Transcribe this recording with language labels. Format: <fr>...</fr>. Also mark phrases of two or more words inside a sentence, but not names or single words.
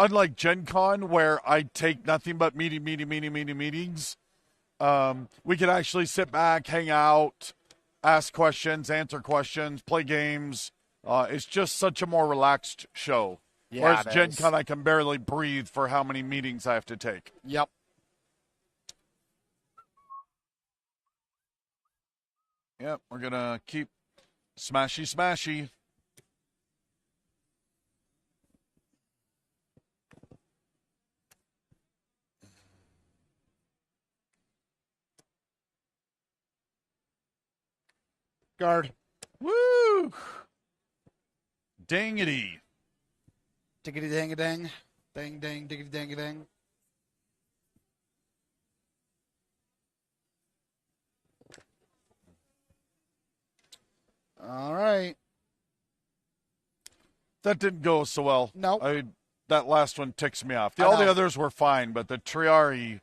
<en>unlike Gen Con, where I take nothing but meetings, we can actually sit back, hang out, ask questions, answer questions, play games. It's just such a more relaxed show. Yeah, Whereas it Gen is. Con, I can barely breathe for how many meetings I have to take. Yep. Yep, we're going to keep smashy. Guard. Woo! Dangity. Diggity dang a dang. Dang dang diggity dang a dang. All right. That didn't go so well. No. That last one ticks me off. I All the know. others were fine, but the Triari,</en>